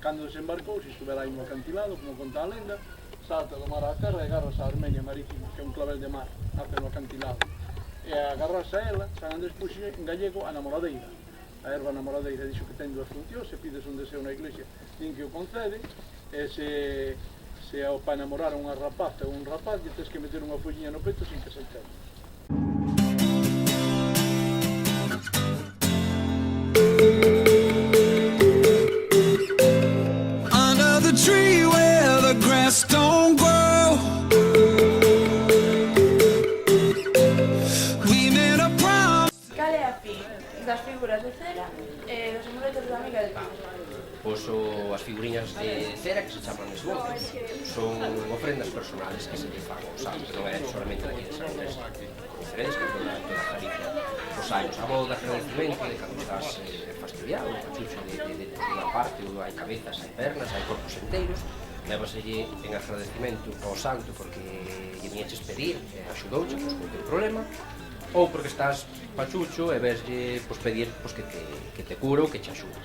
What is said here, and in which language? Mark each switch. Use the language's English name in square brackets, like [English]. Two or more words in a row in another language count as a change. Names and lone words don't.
[Galician] cando desembarcou, se estuvera aí no acantilado, como conta a lenda, salta do mar á terra e agarrase a Armenia Marítima, que é un clavel de mar, nace no acantilado. E agarrase a ela, San Andrés puxe en gallego a namoradeira. A erva namoradeira dixo que ten dúas funcións, se pides un deseo na iglesia, din que o concede, e se para enamorar unha rapaza ou un rapaz, lle tens que meter unha folliña no peito sin que se entere. [English] Under the tree where the grass don't grow, we made a promise. [Galician] Cal é a fin das figuras de cera e dos amuletos da miga de pan? Pois as figuriñas de cera que se chaman esbozos son ofrendas personales que se lle fan aos santos, non é solamente aquí de San Andrés, diferentes que toda Galicia. Os anos, a modo de agradecimento de cando estás fastidiado, un pachucho de unha parte, ou hai cabezas, hai pernas, hai corpos enteiros, levaselle en agradecimento ao santo porque lle viñeches pedir, axudouche con o teu problema, ou porque estás pachucho e veslle pedir que te cura ou que te axude.